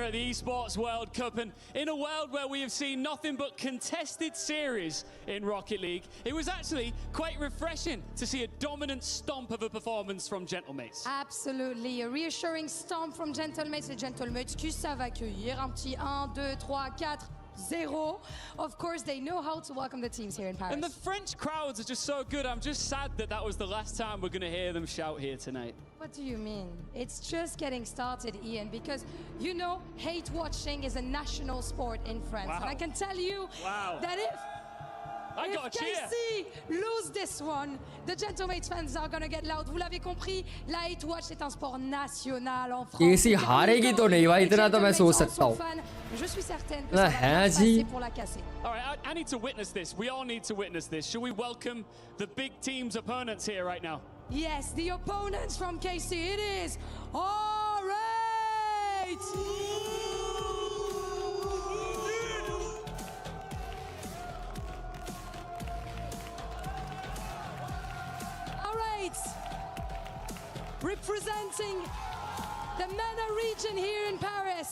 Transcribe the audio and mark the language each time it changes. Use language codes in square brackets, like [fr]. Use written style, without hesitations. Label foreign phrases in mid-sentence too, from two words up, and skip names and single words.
[en] at the Esports World Cup, and in a world where we have seen nothing but contested series in Rocket League, it was actually quite refreshing to see a dominant stomp of a performance from Gentlemates. Absolutely. A reassuring stomp from Gentlemates. [fr] Les Gentlemates qui savent accueillir un petit 1, 2, 3, 4. 0. [en] Of course, they know how to welcome the teams here in Paris. And the French crowds are just so good. I'm just sad that that was the last time we're going to hear them shout here tonight. What do you mean? It's just getting started, Ian, because you know hate watching is a national sport in France. Wow. And I can tell you that if KC lose this one, the Gentlemates fans are going to get loud. [fr] Vous l'avez compris, la [en] hate watch [fr] est un sport national en France. [hi] KC हारेगी तो नहीं भाई, इतना तो मैं सोच सकता हूँ. [fr] Je suis certaine que ça va bien se passer pour la casser. [en] All right, I need to witness this. We all need to witness this. Shall we welcome the big team's opponents here right now? Yes, the opponents from KC, it is R8! Representing the MENA region here in Paris.